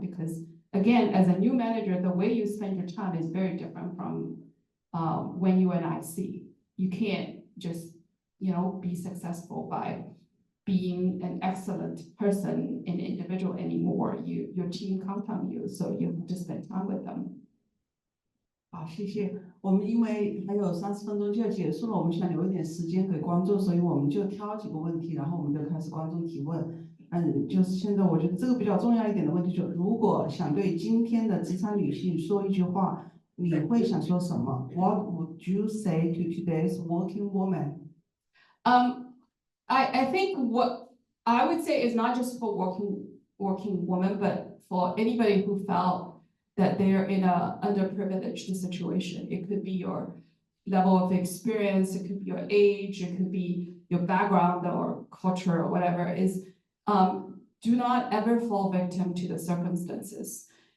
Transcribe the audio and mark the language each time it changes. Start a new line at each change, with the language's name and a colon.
English: Because again, as a new manager, the way you spend your time is very different from when you were an IC. You can't just, be successful by being an excellent person, an individual anymore. Your team counts on you, so you have to spend time with them.
Chinese: 好，谢谢。我们因为还有30分钟就要结束了，我们想留一点时间给观众，所以我们就挑几个问题，然后我们就开始观众提问。就是现在我觉得这个比较重要一点的问题，就是如果想对今天的职场女性说一句话，你会想说什么 ？
English: What would you say to today's working woman? I think what I would say is not just for working women, but for anybody who felt that they're in a underprivileged situation. It could be your level of experience, it could be your age, it could be your background or culture or whatever, is do not ever fall victim to the circumstances.